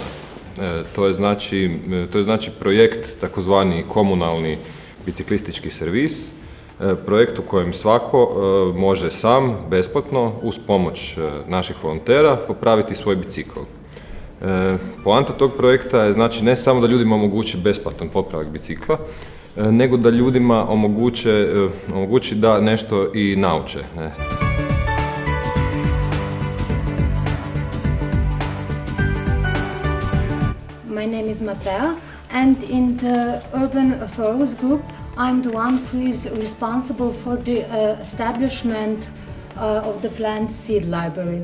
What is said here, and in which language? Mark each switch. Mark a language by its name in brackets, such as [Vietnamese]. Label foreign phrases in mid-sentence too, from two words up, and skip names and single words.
[Croatian] To je znači projekt, takozvani komunalni biciklistički servis, projekt u kojem svako može sam, besplatno, uz pomoć naših volontera, popraviti svoj bicikl. Poanta tog projekta je znači ne samo da ljudima omogući besplatan popravak bicikla, nego da ljudima omogući da nešto i nauče. [English] My name is Matea, and in the Urban Phoros group, I'm the one who is responsible for the establishment of the plant seed library.